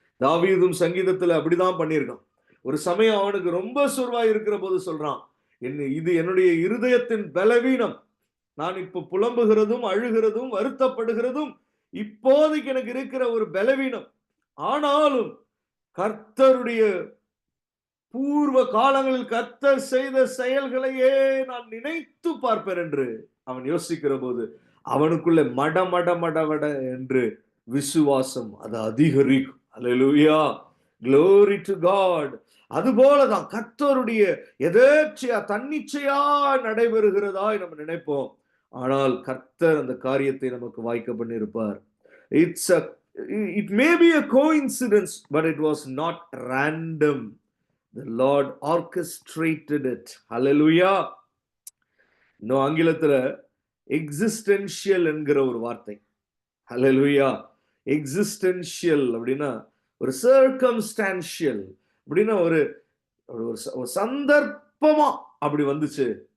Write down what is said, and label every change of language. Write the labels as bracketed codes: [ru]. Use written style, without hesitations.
[ta] தாவீதும் சங்கீதத்துல அப்படிதான் பண்ணியிருக்கான். ஒரு சமயம் அவனுக்கு ரொம்ப சோர்வாய் இருக்கிற போது சொல்றான், இது என்னுடைய இருதயத்தின் பலவீனம், நான் இப்ப புலம்புகிறதும் அழுகிறதும் வருத்தப்படுகிறதும் இப்போதைக்கு எனக்கு இருக்கிற ஒரு பலவீனம், ஆனாலும் கர்த்தருடைய பூர்வ காலங்களில் கர்த்தர் செய்த செயல்களையே நான் நினைத்து பார்ப்பேன் என்று அவன் யோசிக்கிற போது அவனுக்குள்ள மட என்று விசுவாசம் அது அதிகரிக்கும். அல்லேலூயா. [en] Glory to God. [ta] அதுபோலதான் கர்த்தருடைய எதேச்சையா தன்னிச்சையா நடைபெறுகிறதாய் நம்ம நினைப்போம். ஆனால் கர்த்தர் அந்த காரியத்தை நமக்கு வாய்க்க பண்ணியிருப்பார். [en] It may be a coincidence, but it was not random. The Lord orchestrated it. Hallelujah. [ta] இன்னும் ஆங்கிலத்துல எக்ஸிஸ்டென்ஷியல் என்கிற ஒரு வார்த்தை. ஹல்லேலூயா. எக்ஸிஸ்டென்ஷியல் அப்படின்னா ஒரு சர்க்கம்ஸ்டான்ஷியல் அப்படின்னா ஒரு சந்தர்ப்பமா அப்படி வந்துச்சு.